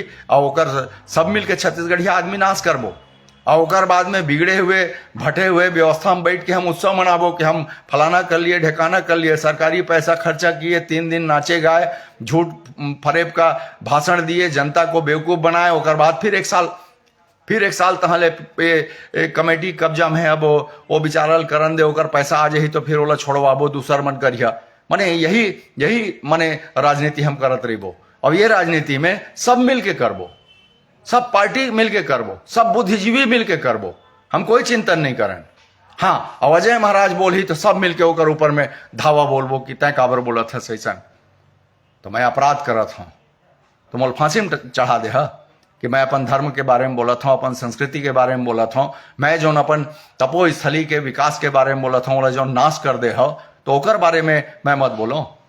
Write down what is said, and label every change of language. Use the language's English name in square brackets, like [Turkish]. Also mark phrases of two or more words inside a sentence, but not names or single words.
[Chhattisgarhi] और ओकर सब मिल के छत्तीसगढ़िया आदमी नाश करबो और ओकर बाद में बिगड़े हुए भटे हुए व्यवस्था में बैठ के हम उत्सव मनाबो कि हम फलाना कर लिए ढेकाना कर लिए, सरकारी पैसा खर्चा किए, 3 दिन नाचे गाए, झूठ फरेब का भाषण दिए, जनता को बेवकूफ बनाए, ओकर बाद फिर एक साल तहले कमेटी कब्जा में है, अब वो विचारल करन दे ओकर पैसा आ जाही तो फिर ओला छोड़वाबो दूसर मन करिया। माने यही माने राजनीति हम करत रहिबो। और ये राजनीति में सब मिल के करबो, सब पार्टी मिल के करबो, सब बुद्धिजीवी मिल के करबो, हम कोई चिंतन नहीं करें। हाँ, और अजय महाराज बोली तो सब मिल के ओकर ऊपर में धावा बोलबो कि तय काबर बोला था सैसन, तो मैं अपराध करत हूं तो मोल फांसी में चढ़ा दे कि मैं अपन धर्म के बारे में बोला था, अपन संस्कृति के बारे में बोला था, मैं जो अपन तपो स्थली के विकास के बारे में बोला था वो जो नाश कर दे हो तो ओकर बारे में मैं मत बोलो।